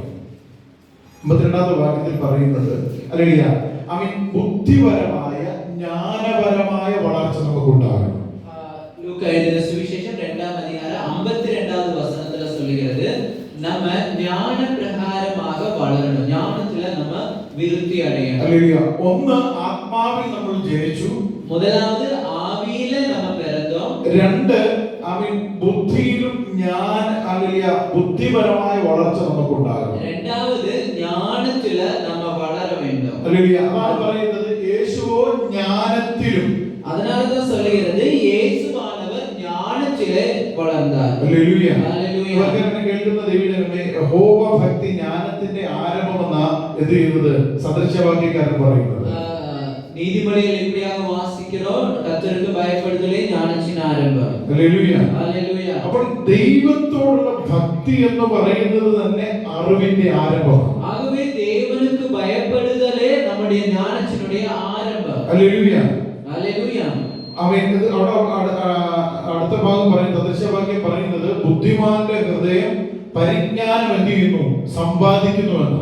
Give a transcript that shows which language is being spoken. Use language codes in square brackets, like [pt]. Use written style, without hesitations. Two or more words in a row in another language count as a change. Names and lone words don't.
[ml] 52-ാമത്തെ വാക്യത്തിൽ പറയുന്നത് ബുദ്ധിപരമായ ജ്ഞാനപരമായ വളർച്ച നമുക്ക് ഉണ്ടാകണം. [ta] லூக்கா எழுதின சுவிசேஷம் 2-ாம் அதிகாரம் 52வது வசனத்துல சொல்லுகிறது, நம்ம ஞான பிரகாரமாக வளரணும், ஞானத்துல நம்ம விருத்தி அடையணும். [ml] ഹല്ലേലൂയ. ഒന്ന്, ആത്മാവിൽ നമ്മൾ ജനിച്ചു. [ta] முதலாவது ஆவியில நம்ம பிறந்தோம். [ml] രണ്ട്, ബുദ്ധിയിലും ബുദ്ധിപരമായ വളർച്ച നമുക്കുണ്ടാകും. [ta] இரண்டாவது ஞானத்துல நம்ம வளர வேண்டும். [ml] ഹല്ലേലൂയ. അതാണ് പറയുന്നത് യേശുവോ ജ്ഞാനത്തിലും. [ta] அதனாலதான் சொல்லுகிறது இயேசுவானவர் ஞானத்திலே வளர்ந்தார். [ml] ഹല്ലേലൂയ. ഹല്ലേലൂയ. ഇവരെന്നെ കേൾക്കുന്ന ദൈവജനമേ, യഹോവ ഭക്തി ജ്ഞാനത്തിന്റെ ആരംഭമെന്ന എന്ത് ചെയ്യുന്നത് സദൃശവാക്യക്കാരൻ പറയുന്നത്. [ta] நீதிமொழிகள் எப்படியாக வாசிக்கிறோம், கர்த்தருக்கு பயப்படுதலே ஞானத்தின் ஆரம்பம். [ml] ഹല്ലേലൂയ. ഹല്ലേലൂയ. അപ്പോൾ ദൈവത്തോടുള്ള ഭക്തി എന്ന് പറയുന്നത് തന്നെ അറിവിന്റെ ആരംഭമാണ്. [ta] ஆகவே தேவனுக்கு பயப்படுதலே நம்முடைய ஞானத்தினுடைய ஆரம்பம். [ml] ഹല്ലേലൂയ. ഹല്ലേലൂയ. അടുത്ത ഭാഗം പറയുന്നത് സദൃശവാക്യം പറയുന്നത് ബുദ്ധിമാന്റെ ഹൃദയം പരിജ്ഞാനം എന്ത് ചെയ്യുന്നു, സമ്പാദിക്കുന്നു എന്നാണ്.